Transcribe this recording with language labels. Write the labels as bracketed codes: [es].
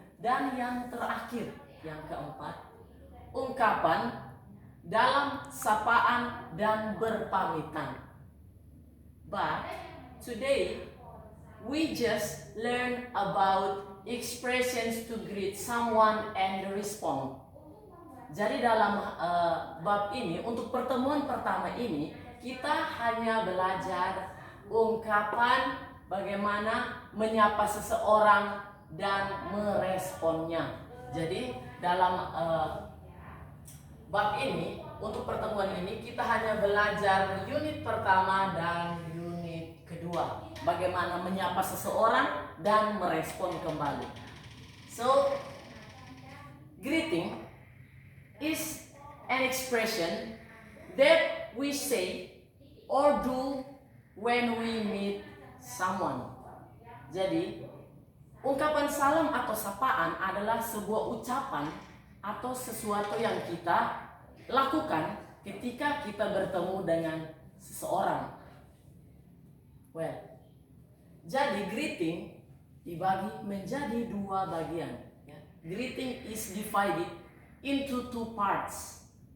[id] Dan yang terakhir, yang keempat, ungkapan dalam sapaan dan berpamitan. [en] But today we just learn about expressions to greet someone and respond. [id] Jadi dalam bab ini, untuk pertemuan pertama ini, kita hanya belajar ungkapan bagaimana menyapa seseorang dan meresponnya. Jadi dalam bab ini, untuk pertemuan ini kita hanya belajar unit pertama dan unit kedua, bagaimana menyapa seseorang dan merespon kembali. [en] So, greeting is an expression that we say or do when we meet someone. [id] Jadi, ungkapan salam atau sapaan adalah sebuah ucapan atau sesuatu yang kita lakukan ketika kita bertemu dengan seseorang. Well, jadi greeting dibagi menjadi 2 bagian. [en] Greeting is divided into 2 parts.